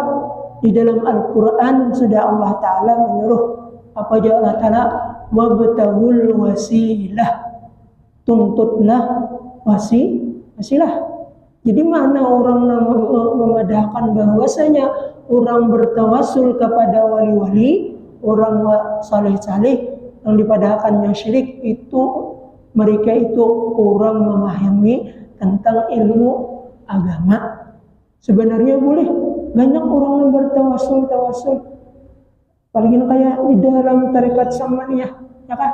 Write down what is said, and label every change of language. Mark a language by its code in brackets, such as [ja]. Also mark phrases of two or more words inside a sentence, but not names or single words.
[id] Di dalam Al-Quran sudah [ar] الله تعالى [id] menyuruh apa aja [ar] الله تعالى وابتغوا الوسيلة, [id] tuntutlah wasilah. Jadi mana orang memadahkan bahwasanya orang bertawassul kepada wali-wali, orang saleh-saleh yang dipadahkannya syirik, itu mereka itu kurang memahami tentang ilmu agama. Sebenarnya boleh banyak orang yang bertawassul, apalagi kayak di dalam tarekat samaniyah, ya kan?